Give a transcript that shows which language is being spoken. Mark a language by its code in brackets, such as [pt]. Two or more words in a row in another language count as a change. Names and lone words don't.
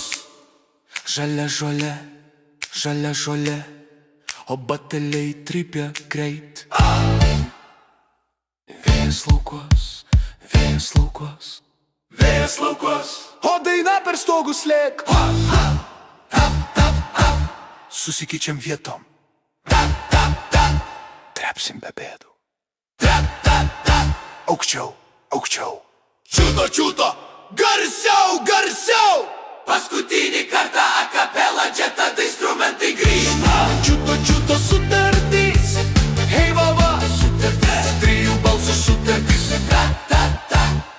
[lt] Žalia žolė, žalia žolė, o bateliai trypia greit. Vėjas laukos, vėjas laukos, vėjas laukos, o daina per stogus lėk. Tap, tap, tap, susikeičiam vietom. Tap, tap, tap, trepsim be bėdų. Tap, tap, tap, aukščiau, aukščiau. Čiuto, čiuto, garsiau, garsiau. Paskutinį kartą [it] a capella, [lt] čia tada instrumentai grįžta. Čiuto, čiuto sutartys. Hei, vava, sutartis. Trijų balsų sutartys. Ta, ta, ta.